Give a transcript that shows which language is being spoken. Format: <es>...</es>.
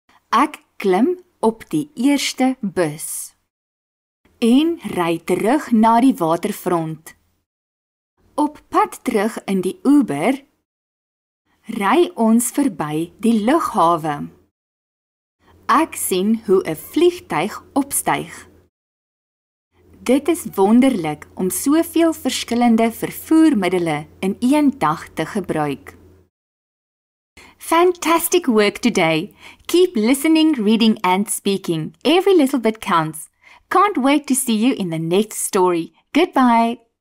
<af>Ek klim op die eerste bus en ry terug na die waterfront. Op pad terug in die Uber, ry ons verby die lughawe. Ek sien hoe 'n vliegtuig opstyg. Dit is wonderlik om soveel verskillende vervoermiddele in een dag te gebruik.</af> <en>Fantastic work today. Keep listening, reading and speaking. Every little bit counts. Can't wait to see you in the next story. Goodbye.</en>